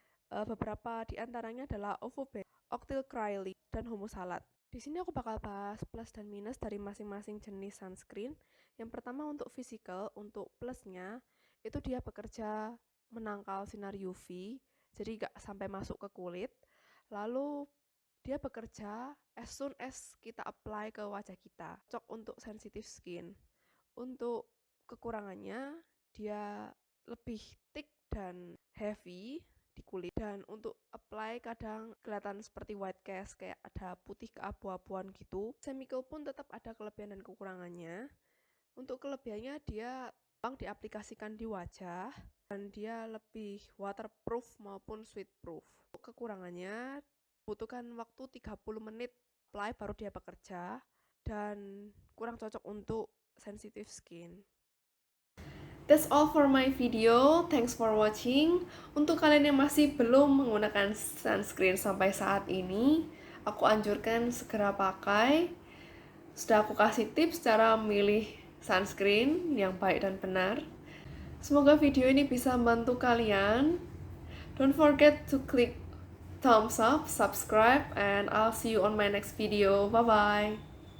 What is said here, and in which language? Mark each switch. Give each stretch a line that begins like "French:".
Indonesian: Beberapa di antaranya adalah OVB, octylcrylene, dan homosalat. Di sini aku bakal bahas plus dan minus dari masing-masing jenis sunscreen. Yang pertama untuk physical, untuk plusnya itu dia bekerja menangkal sinar UV, jadi nggak sampai masuk ke kulit. Lalu dia bekerja as soon as kita apply ke wajah kita. Cocok untuk sensitive skin. Untuk kekurangannya, dia lebih thick dan heavy di kulit. Dan untuk apply kadang kelihatan seperti white cast, kayak ada putih keabu-abuan gitu. Chemical pun tetap ada kelebihan dan kekurangannya. Untuk kelebihannya, dia gampang diaplikasikan di wajah, dan dia lebih waterproof maupun sweatproof. Untuk kekurangannya, butuhkan waktu 30 menit apply baru dia bekerja, dan kurang cocok untuk sensitive skin.
English: That's all for my video. Thanks for watching.
Indonesian: Untuk kalian yang masih belum menggunakan sunscreen sampai saat ini, aku anjurkan segera pakai. Sudah aku kasih tips cara memilih sunscreen yang baik dan benar. Semoga video ini bisa membantu kalian.
English: Don't forget to click thumbs up, subscribe, and I'll see you on my next video. Bye-bye.